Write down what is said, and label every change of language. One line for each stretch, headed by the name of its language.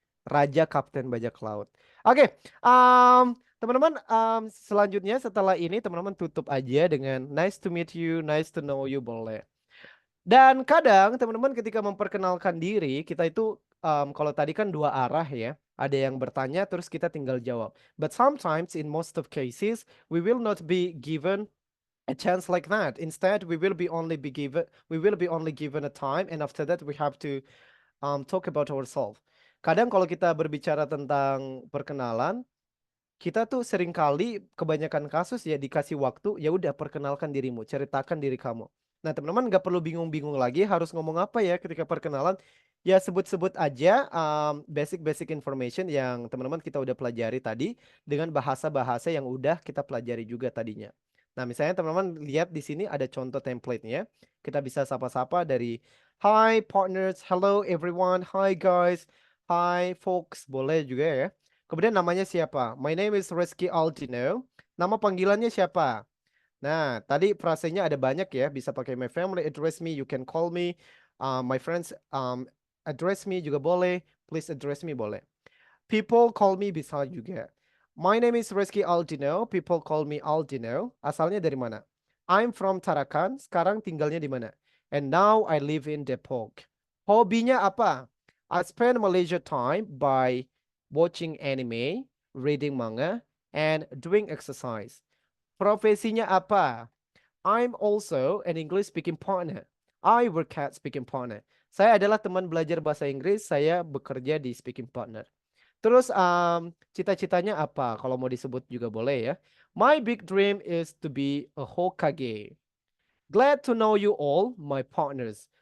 Indonesian: Raja Kapten Bajak Laut. Oke. Teman-teman, selanjutnya setelah ini teman-teman tutup aja dengan
English: nice to meet you, nice to know you
Indonesian: boleh. Dan kadang teman-teman ketika memperkenalkan diri kita itu kalau tadi kan dua arah ya. Ada yang bertanya terus kita tinggal jawab.
English: But sometimes in most of cases we will not be given a chance like that. Instead we will be only given a time, and after that we have to talk about ourselves.
Indonesian: Kadang kalau kita berbicara tentang perkenalan, kita tuh seringkali kebanyakan kasus ya dikasih waktu, ya udah perkenalkan dirimu, ceritakan diri kamu. Nah teman-teman nggak perlu bingung-bingung lagi harus ngomong apa ya ketika perkenalan. Ya sebut-sebut aja basic-basic information yang teman-teman kita udah pelajari tadi dengan bahasa-bahasa yang udah kita pelajari juga tadinya. Nah misalnya teman-teman lihat di sini ada contoh template-nya. Kita bisa sapa-sapa dari
English: hi partners, hello everyone, hi guys, hi folks,
Indonesian: boleh juga ya. Kemudian namanya siapa?
English: My name is Rizky Aldino.
Indonesian: Nama panggilannya siapa? Nah, tadi frasenya ada banyak ya. Bisa pakai
English: my family address me, you can call me. My friends address me
Indonesian: juga boleh.
English: Please address me
Indonesian: boleh.
English: People call me bisa juga. My name is Rizky Aldino. People call me Aldino.
Indonesian: Asalnya dari mana?
English: I'm from Tarakan.
Indonesian: Sekarang tinggalnya di mana?
English: And now I live in Depok.
Indonesian: Hobinya apa?
English: I spend my leisure time by watching anime, reading manga, and doing exercise.
Indonesian: Profesinya apa?
English: I'm also an English speaking partner. I work at speaking partner.
Indonesian: Saya adalah teman belajar bahasa Inggris, saya bekerja di speaking partner. Terus cita-citanya apa? Kalau mau disebut juga boleh ya.
English: My big dream is to be a Hokage. Glad to know you all, my partners.